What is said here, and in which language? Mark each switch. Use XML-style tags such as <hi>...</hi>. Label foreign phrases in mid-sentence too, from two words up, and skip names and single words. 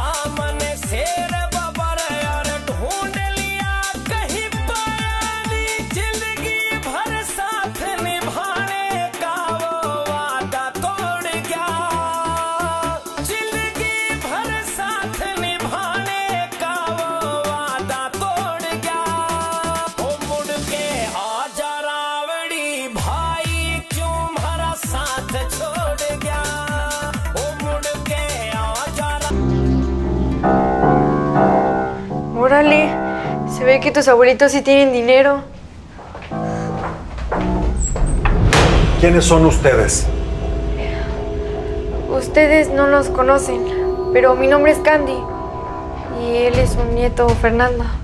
<hi>मन शेर बबर यार ढूंढ लिया कहीं पाया नी जिंदगी भर साथ निभाने का वो वादा तोड़ गया जिंदगी भर साथ निभाने का वो वादा तोड़ गया ओ मुड़ के आजा रावड़ी भाई क्यों हमारा साथ छोड़ गया ओ मुड़ के आजा</hi> <es>Órale, se ve que tus abuelitos sí tienen dinero. ¿Quiénes son ustedes? Ustedes no nos conocen, pero mi nombre es Candy y él es un nieto, Fernando.</es>